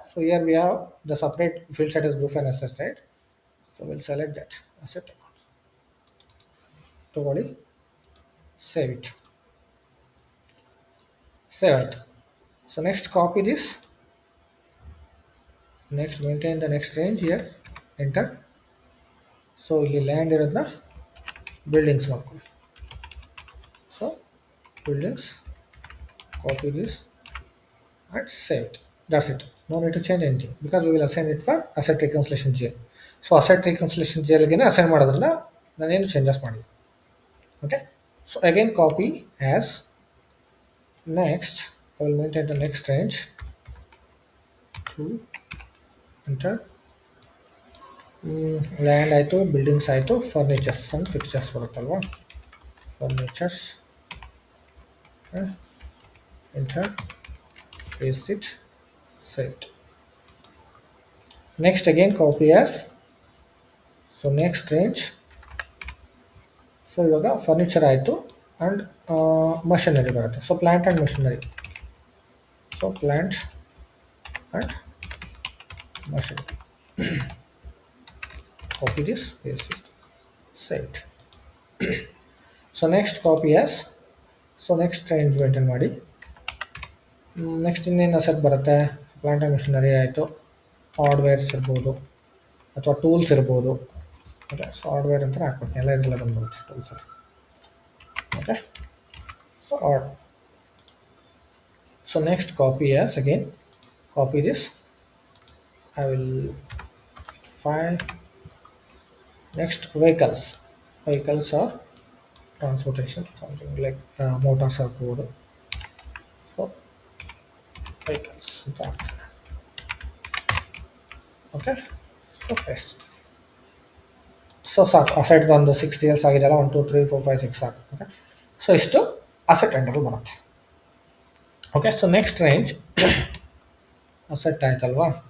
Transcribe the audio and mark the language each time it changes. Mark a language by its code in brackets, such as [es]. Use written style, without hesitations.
[en] So here we have the separate field status group and asset, right. So will select that asset accounts, [kn] ತೊಗೊಳ್ಳಿ, [en] Save it. [kn] Save ಆಯಿತು. [en] So next copy this, next maintain the next range, here enter. [kn] So ಇಲ್ಲಿ land ಇರೋದನ್ನ buildings ಮಾಡ್ಕೊಳ್ಳಿ. [en] So buildings, copy this and save it. That's it. No need to change anything because we will assign it for asset reconciliation GL. So asset reconciliation GL [kn] ಗೆ assign ಮಾಡೋದ್ರಿಂದ ನಾನೇನು changes ಮಾಡಿಲ್ಲ. [en] Okay, so again copy as. Next I will maintain the next range 2, enter. [kn] Land ಆಯಿತು, buildings ಆಯಿತು, furnitures and fixtures ಬರುತ್ತಲ್ವಾ, furnitures, enter, [en] paste it, save it. Next again copy as. So next range, [kn] so ಇವಾಗ furniture ಆಯಿತು and machinery ಬರುತ್ತೆ. [en] So plant and machinery. So plant and machinery, copy this, paste it, save it. So next copy as. [kn] So next range maintain ಮಾಡಿ. Next ಇನ್ನೇನು asset ಬರುತ್ತೆ, plant and missionary ಆಯಿತು, hardwares ಇರ್ಬೋದು ಅಥವಾ tools ಇರ್ಬೋದು. Okay, so hardware ಅಂತ ಹಾಕ್ಬೇಕು, ಎಲ್ಲ ಇದೆಲ್ಲ ಬಂದ್ಬರುತ್ತೆ ಟೂಲ್ಸಲ್ಲಿ. [en] Okay, so so next copy as again, copy this. I will find next vehicles or transportation, something like motors or code. [kn] So vehicles ಅಂತ ಹಾಕ್ತೀನಿ. Okay, so paste. ಸೊ ಸಾಕು, ಅಸೆಟ್ಗೆ ಒಂದು 6 deals ಆಗಿದೆಯಲ್ಲ, 1 2 3 4 5 6 ಸಾಕು. ಓಕೆ, ಸೊ ಇಷ್ಟು ಅಸೆಟ್ ಎಂಡರಲ್ಲಿ ಬರುತ್ತೆ. Okay, so next range asset ಆಯ್ತಲ್ವಾ.